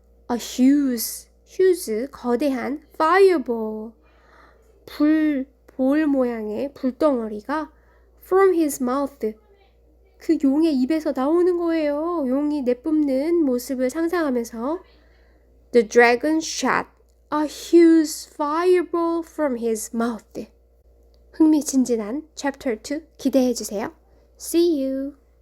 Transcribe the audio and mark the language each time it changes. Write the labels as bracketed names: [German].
[English] A huge, [Korean] 거대한 [English] fireball. [Korean] 볼 모양의 불덩어리가 [English] from his mouth. [Korean] 그 용의 입에서 나오는 거예요. 용이 내뿜는 모습을 상상하면서 [English] The dragon shot a huge fireball from his mouth. [Korean] 흥미진진한 [English] Chapter 2 [Korean] 기대해주세요. [English] See you!